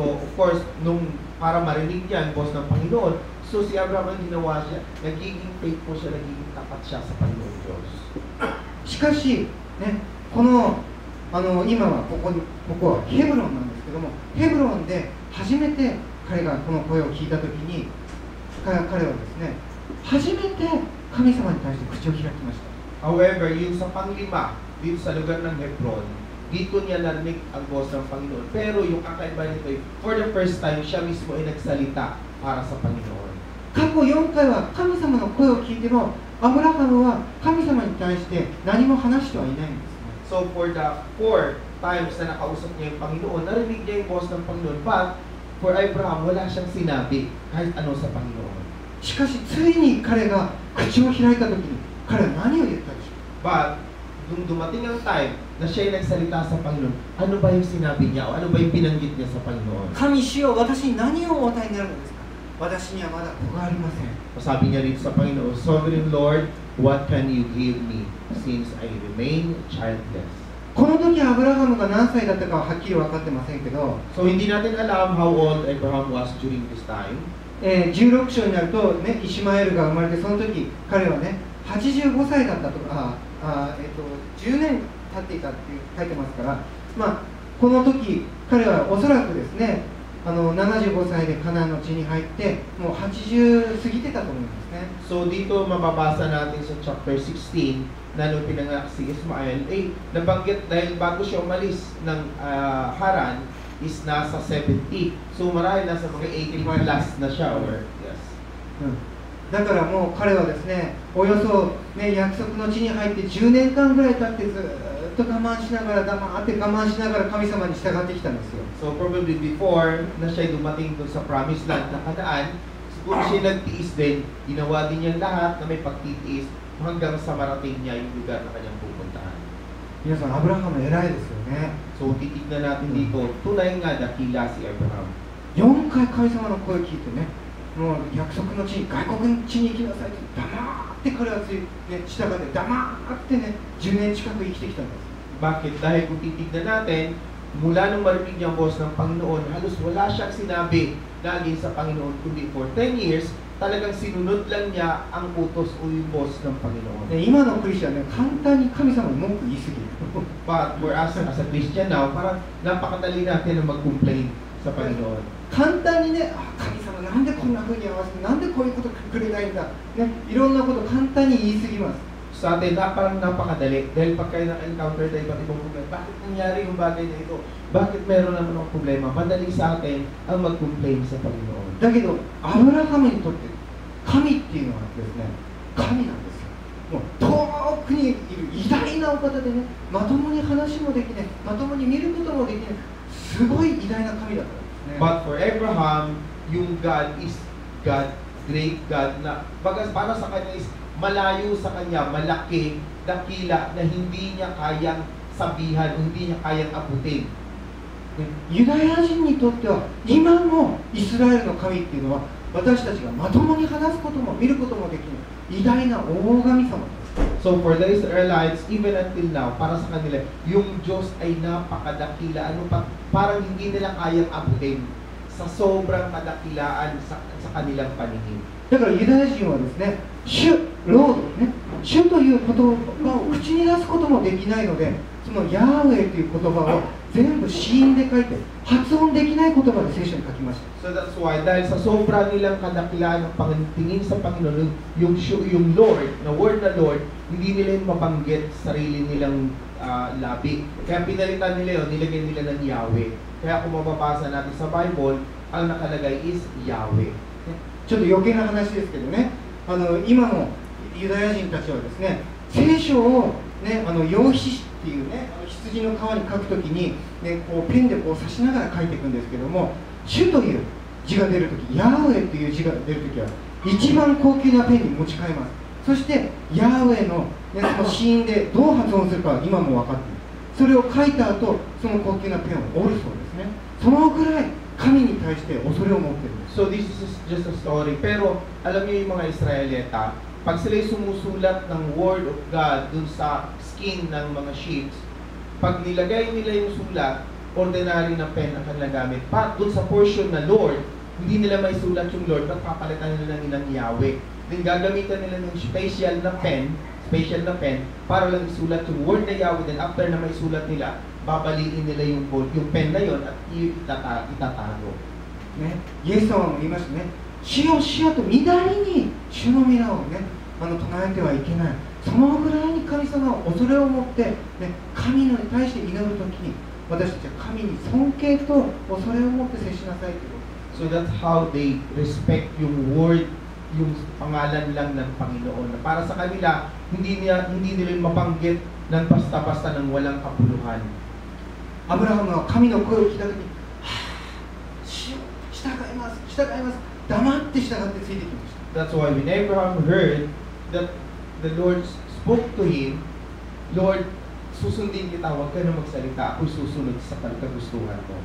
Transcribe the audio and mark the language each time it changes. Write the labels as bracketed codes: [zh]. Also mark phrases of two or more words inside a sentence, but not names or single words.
[en] So, of course, [tl] para marinig niya ang boss ng Panginoon, so si Abraham ang ginawa siya, nagiging faithful siya, nagiging tapat siya sa Panginoon Diyos. [ja] しかし、ね、この今はここはヘブロンなんですけども、ヘブロンで初めて彼がこの声を聞いたときに、彼はですね、初めて神様に対して口を開きました。 [tl] However, yung sa panglima, dito sa lugar ng Hebron, dito niya narinig ang boss ng Panginoon. Pero yung kakaiba nito, [en] for the first time, [tl] siya mismo ay nagsalita para sa Panginoon. [ja] 過去4回は神様の声を聞いても、アブラハムは神様に対して何も話してはいないんですね。 [en] So for the 4 times [tl] na nakausap niya yung Panginoon, narinig niya yung boss ng Panginoon. [en] But for Abraham, [tl] wala siyang sinabi kahit ano sa Panginoon. [ja] しかしついに彼が口を開いたときに、彼は何を言ったでしょう。 [tl] But nung dumating ang time na siya ay nagsalita sa Panginoon, ano ba yung sinabi niya o ano ba yung binanggit niya sa Panginoon? [ja] 神主よ、私に何をお与えになるのですか。私にはまだ子がありません。 [tl] Sabi niya rito sa Panginoon, [en] Sovereign Lord, what can you give me since I remain childless? [ja] この時アブラハムが何歳だったかははっきり分かってませんけど、 [en] So [tl] hindi natin alam [en] how old Abraham was during this time. [ja] 16 章になると、ね、イシマエルが生まれて、その時彼はね85歳だったとか、10年立っていたって書いてますから、この時彼はおそらくですね、75歳でカナンの地に入ってもう80過ぎてたと思いますね。 [tl] So dito mababasa natin sa chapter 16 na nung pinanganak si Ismael, nabanggit dahil bago siya umalis ng Haran is nasa 70. So marahil nasa mga 80 plus na siya [en] or yes. [ja] だからもう彼はですね、およそ、ね、約束の地に入って10年間ぐらい経ってずっと我慢しながら黙って我慢しながら神様に従ってきたんですよ。 [tl] So probably before na siya dumating doon sa [en] promised land [tl] na Kanaan, siguro siya nagtiis din, ginawa din niya lahat na may pagtitiis hanggang sa marating niya yung lugar na kanyang pupuntahan. [ja] 皆さん、アブラハム偉いですよね。 [tl] So titignan natin dito, tunay nga dakila si Abraham. [ja] 4 回神様の声を聞いてね、もう約束の地に、外国の地に行きなさいって黙って彼は従って黙ってね、10年近く生きてきたんです。 [tl] Bakit? Dahil kung titignan natin, mula nung marinig niya ang boss ng Panginoon, halos wala siyang sinabi na agin sa Panginoon, kundi [en] for 10 years, [tl] talagang sinunod lang niya ang utos o yung boss ng Panginoon. [ja] 今のクリスチャンね、簡単に神様に文句言い過ぎる。 [en] But for us as a Christian now, [tl] parang napakadali natin na mag-complain sa Panginoon. [ja] 簡単にね、神様なんでこんな風に合わせて、なんでこういうことくれないんだ、ね、いろんなこと簡単に言い過ぎます。 [tl] Sa atin, parang napakadali. Dahil pag kayo na-encounter tayo iba't ibang problema, bakit nangyari yung bagay na ito? Bakit meron naman ang problema? Madali sa atin ang mag-complain sa Panginoon. [ja] だけど、アブラハムにとって神っていうのはですね、神なんですよ。もう遠くにいる偉大なお方でね、まともに話もできない、まともに見ることもできない、すごい偉大な神だからですね。 [en] But for Abraham, yung God is God, great God, [tl] na bagas para sa kanya is malayo sa kanya, malaki, dakila, na hindi niya kayang sabihan, hindi niya kayang abutin. [ja] ユダヤ人にとっては今のイスラエルの神っていうのは私たちがまともに話すことも見ることもできない偉大な大神様です。 [en] So for the Israelites, even until now, [tl] para sa kanila, yung Diyos ay napakadakila, parang hindi nila kayang abutin sa sobrang kadakilaan sa kanilang paningin. [ja] だからユダヤ人はですね、主、ロードね、主という言葉を口に出すこともできないので、そのヤーウェイという言葉を全部子音で書いて、発音できない言葉で聖書に書きました。 [en] So that's why, [tl] dahil sa sobra nilang kadakilaan ng tingin sa Panginoon, yung Lord, na word na Lord, hindi nila yung mabanggit sa sarili nilang labi. Kaya pinalitan nila yun, nilagay nila ng Yahweh. Kaya kung mababasa natin sa Bible, ang nakalagay is Yahweh. [ja] ちょっと余計な話ですけどね、今のユダヤ人たちはですね、聖書を、ね、羊皮っていうね、羊の皮に書くときに、ね、こうペンでこう刺しながら書いていくんですけども、主という字が出るとき、ヤーウェイという字が出るときは一番高級なペンに持ち替えます。そしてヤーウェイの、ね、その子音でどう発音するかは今も分かっている。それを書いた後、その高級なペンを折るそうですね。そのぐらい神に対して恐れを持っているんです。 [en] So this is just a story. [tl] Pero alam niyo yung mga Israelita, pag sila'y sumusulat ng [en] Word of God [tl] dun sa skin ng mga sheets, pag nilagay nila yung sulat, ordinary na pen ang kanilang gamit. But dun sa portion na Lord, hindi nila may sulat yung Lord, magpapalitan nila ng Yahweh. Then gagamitan nila ng special na pen para lang isulat yung word na Yahweh. Then after na may sulat nila, babaliin nila yung pen na yon at itatago. [ja] ね、イエス様も言いましたね、主よ主よと乱れに主の皆をね、唱えてはいけない。そのぐらいに神様を恐れを持って、ね、神に対して祈るときに、私たちは神に尊敬と恐れを持って接しなさいということです。 [en] So that's how they respect yung word, [tl] yung pangalan lang ng Panginoon. Para sa kanila, hindi nila mabanggit ng basta-basta ng walang kapuluhan. [ja] アブラハムは神の声を聞いたときに、従います、従います、黙って従ってついてきました。 [en] That's why when Abraham heard that the Lord spoke to him, [tl] Lord, susundin kita, huwag ka na magsalita, ako'y susunod sa kagustuhan mo.